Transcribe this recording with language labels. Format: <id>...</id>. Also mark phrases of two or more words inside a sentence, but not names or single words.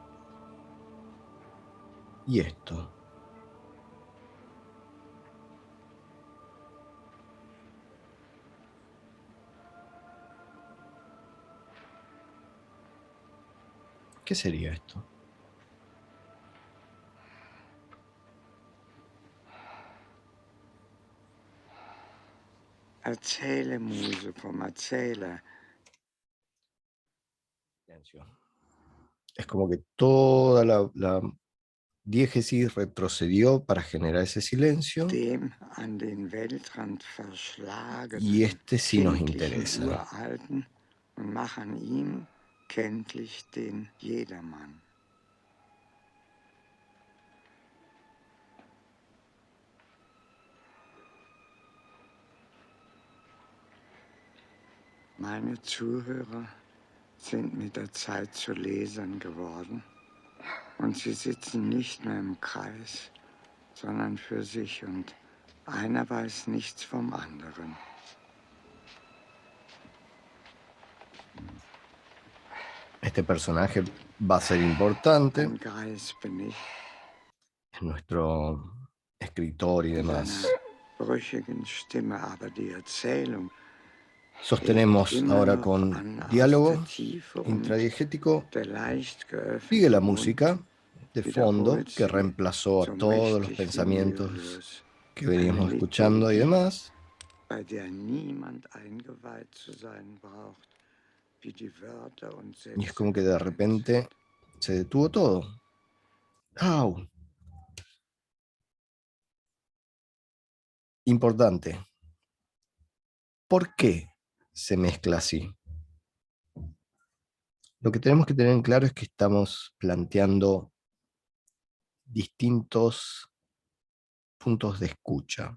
<es>Y esto. ¿Qué sería esto?</es> <de>Erzähle, Muse, komm, erzähle.</de> <es>Silencio. Es como que toda la diégesis retrocedió para generar ese silencio.</es> <de>Dem an den Weltrand verschlagenen,</de> <es>Y este sí nos</es> <de>kindlichen</de> <es>interesa.</es> <de>Uralten und machen ihm kenntlich den Jedermann. Meine Zuhörer sind mit der Zeit zu Lesern geworden und sie sitzen nicht mehr im Kreis, sondern für sich und einer weiß nichts vom anderen.</de> <es>Este personaje va a ser importante.</es> <de>Ein Greis bin ich,</de> <es>Es nuestro escritor y</es> <de>mit</de> <es>demás.</es> <de>einer brüchigen Stimme, aber die Erzählung</de> <es>Sostenemos ahora con diálogo intradiegético.</es> <de>der leicht</de> <es>Sigue la</es> <de>geöffneten Mund</de> <es>música de fondo que reemplazó a todos los pensamientos que veníamos escuchando y demás.</es> <de>bei der niemand eingeweiht zu sein braucht, wie die Wörter und</de> <es>Y es</es> <de>Sätze</de> <es>como que de repente se detuvo todo. ¡Au! Importante. ¿Por qué se mezcla así? Lo que tenemos que tener en claro es que estamos planteando distintos puntos de escucha.</es>